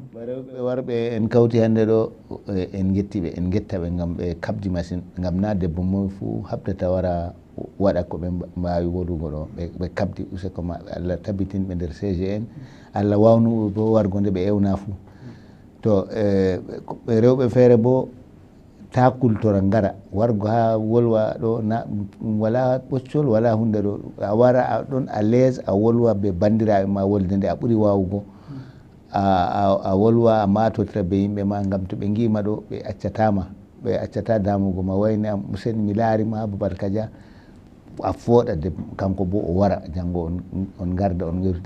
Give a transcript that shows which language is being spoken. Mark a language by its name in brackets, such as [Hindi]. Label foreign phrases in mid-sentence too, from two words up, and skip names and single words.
[Fula] Rewɓe warɓe en kawti hande ɗo en gettiɓe, en gettaɓe ngam ɓe kabdi machine, ngam na debbo moy fuu habdata wara waɗa ko ɓe mbawi wodugo ɗo, ɓe kabdi useko maɓɓe. Allah tabbitinɓe nder CGN, Allah wawnuɓe bo wargo nde ɓe ewna fuu. To rewɓe feere bo ta kultora ngara wargo ha wolwa ɗo na wala ɓoccol wala hunde ɗo, a wara ɗon [French] à l'aise [Fula] a wolwa be bandiraɓe ma wolde nde a ɓuuri wawugo, a wolwa a matotira be yimɓe ma, ngam to ɓe guima ɗo ɓe accata damugo ma. Wayne am useni mi laarima Aboubacar Dia, a fooɗa de kanko bo o wara janggo on garda on gewtida.